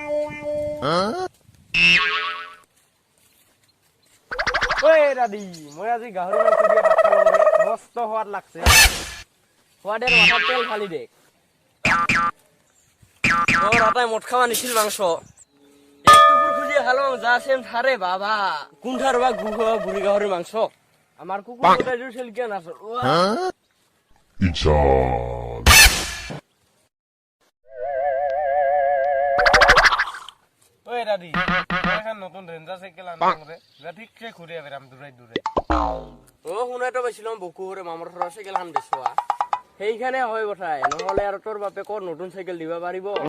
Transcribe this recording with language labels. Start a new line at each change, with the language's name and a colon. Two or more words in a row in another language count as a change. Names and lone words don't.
Rangpuri: ঐ দাদি মই আজি গাহৰি মাংস দিয়ে ভাত খালো ৰে মস্ত সোৱাদ লাগছে সোৱাদের মাথাত তেল ফালি দে তোর আটাই মোট খাওয়া নিছিল মাংস একটু খুঁজে খালো যা সেম থারে বাবা কোনঠার বা বুড়ি গাহরির মাংস আমার কুকুরটা জুছিল কেন আসল ওই দাদি এখন নতুন রেঞ্জার সাইকেল আনলাম রে যা ঠিকছে ঘুরে বেরাম দূরে দূরে ও শুনে তো পাইছিলাম বকু রে মামার ঘৰৰ সাইকেল আন দেছোৱা সেইখানে হয় কথাই নহলে আৰু তোৰ বাপে কৰ নতুন সাইকেল দিবা পাৰিব